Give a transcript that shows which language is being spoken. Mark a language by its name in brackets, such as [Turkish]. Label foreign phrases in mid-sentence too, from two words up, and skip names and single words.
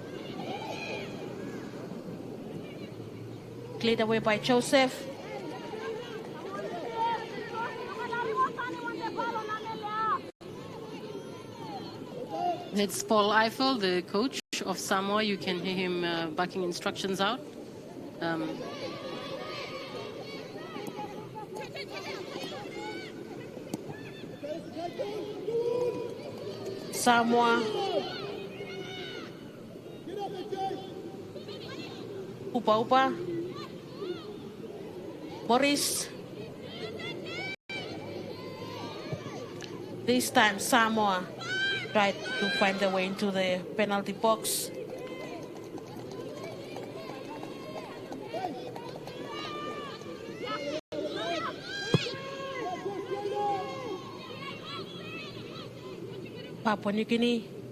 [English] Cleared away by Joseph. It's Paul Eiffel, the coach of Samoa. You can hear him barking instructions out. Samoa. Upa Upa. Morris. This time Samoa tried to find their way into the penalty box. Papua New Guinea.